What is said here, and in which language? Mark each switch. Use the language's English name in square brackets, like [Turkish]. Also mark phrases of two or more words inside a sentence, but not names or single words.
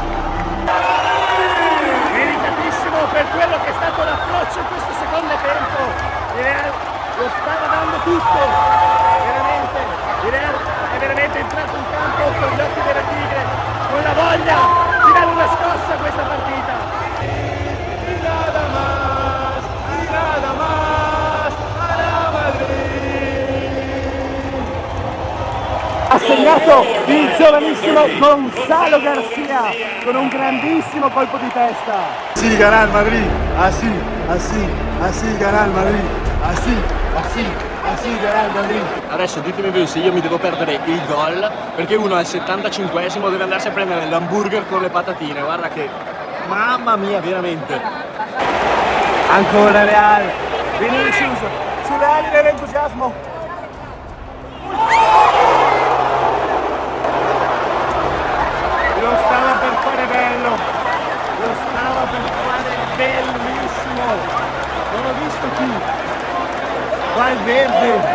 [Italian] Per quello che è stato l'approccio in questo secondo tempo, il Real lo stava dando tutto, veramente, il Real è veramente entrato in campo con gli occhi della tigre, con la voglia di dare una scossa a questa partita. [Spanish] Nada más, [Italian] Ha segnato il giovanissimo Gonzalo Garcia con un grandissimo colpo di testa. [Spanish] Así gana el Madrid, así gana el Madrid, así gana el Madrid. [Italian] Adesso ditemi voi se io mi devo perdere il gol, perché uno al 75esimo deve andarsi a prendere l'hamburger con le patatine, guarda che, mamma mia, veramente. Ancora Real, Vinicius sulle ali dell'entusiasmo. Lo stava per fare bello, lo stava per fare bellissimo, non ho visto chi, Valverde.